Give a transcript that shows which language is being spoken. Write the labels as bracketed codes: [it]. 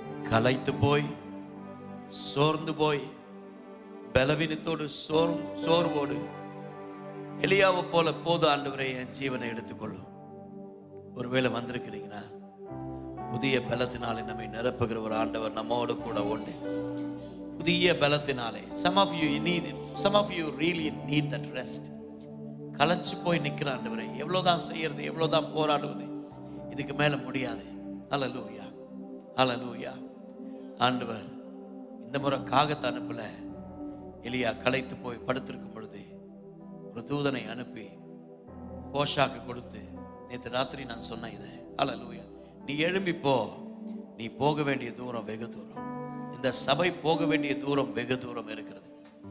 [ta] களைத்து போய், சோர்ந்து போய், பலவீனத்தோடு சோர்வோடு எலியாவை போல, போது ஆண்டவரே என் ஜீவனை எடுத்துக்கொள்ளும். ஒருவேளை வந்திருக்கிறீங்கன்னா, புதிய பலத்தினாலே நம்மை நிரப்புகிற ஒரு ஆண்டவர் நம்மோடு கூட உண்டு. புதிய பலத்தினாலே. [en] Some of you really need that rest. [ta] களைச்சு போய் நிற்கிற ஆண்டவரே, எவ்வளவுதான் செய்யறது, எவ்வளவுதான் போராடுவது, இதுக்கு மேல முடியாது. ஹல்லேலூயா, ஹல்லேலூயா. ஆண்டவர் இந்த முறை காகத்தை அனுப்பல. எலியா களைத்து போய் படுத்திருக்கும் பொழுது ஒரு தூதனை அனுப்பி போஷாக்கு கொடுத்து, நேற்று ராத்திரி நான் சொன்னேன் இதை, ஹல்லேலூயா, நீ எழும்பி போ, நீ போக வேண்டிய தூரம் வெகு தூரம், இந்த சபை போக வேண்டிய தூரம் வெகு தூரம் இருக்கிறது.